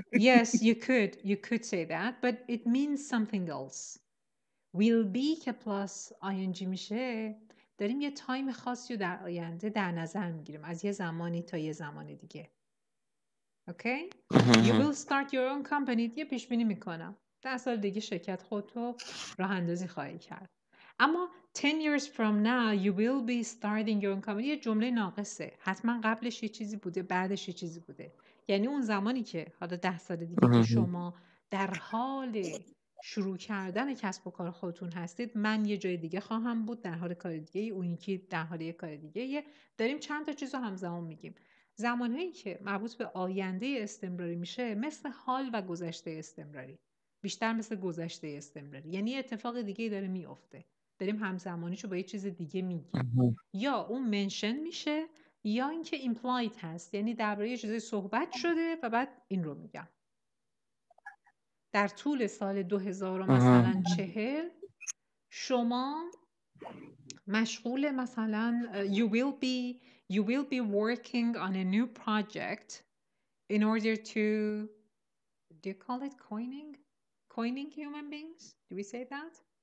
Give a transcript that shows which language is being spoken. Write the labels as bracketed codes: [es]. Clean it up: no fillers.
[en] Yes, you could say that, but it means something else. will be [fa] که پلاس ing میشه، داریم یه تایم خاصی رو در آینده در نظر میگیریم، از یه زمانی تا یه زمان دیگه. اوکی؟ [en] You will start your own company. [fa] یه پیش بینی میکنم 10 سال دیگه شرکت خودتو راه اندازی خواهی کرد. اما [en] 10 years from now you will be starting your own company [fa] یه جمله ناقصه. حتما قبلش یه چیزی بوده، بعدش یه چیزی بوده. یعنی اون زمانی که حالا 10 سال دیگه که شما در حال شروع کردن کسب و کار خودتون هستید، من یه جای دیگه خواهم بود در حال کار دیگه، اون یکی در حال یه کار دیگه. داریم چند تا چیز رو همزمان میگیم. زمانهایی که مربوط به آینده استمراری میشه مثل حال و گذشته استمراری، بیشتر مثل گذشته استمراری، یعنی اتفاق دیگه داره میفته، داریم همزمانیشو با یه چیز دیگه میگیم. یا اون منشن میشه یا اینکه ایمپلاید هست، یعنی درباره یه چیزی صحبت شده و بعد این رو میگم. در طول سال 2000 مثلا 40 شما مشغول مثلا [en] you will be working on a new project in order to, do you call it coining human beings, do we say that?